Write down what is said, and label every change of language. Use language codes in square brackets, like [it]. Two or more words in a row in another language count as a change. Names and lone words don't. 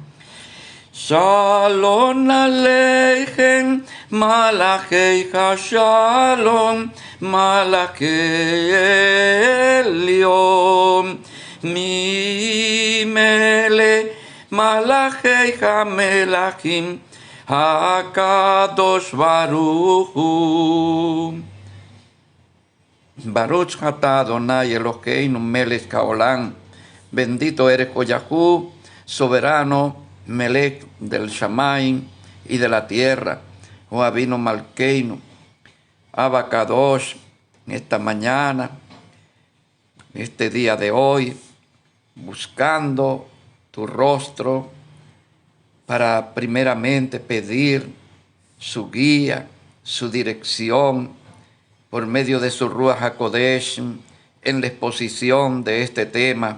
[he] שלום עליכם, מלאכי השלום, מלאכי עליון, ממלך, מלאכי המלכים, הקדוש ברוך הוא. ברוך אתה אדוני אלוהינו מלך העולם. [es] Bendito eres, oh Yahú, soberano, Melech del Shamayim y de la tierra, oh [he] אבינו מלכנו, אבא קדוש, [es] en esta mañana, este día de hoy, buscando tu rostro para primeramente pedir su guía, su dirección por medio de su [he] רוח הקודש [es] en la exposición de este tema.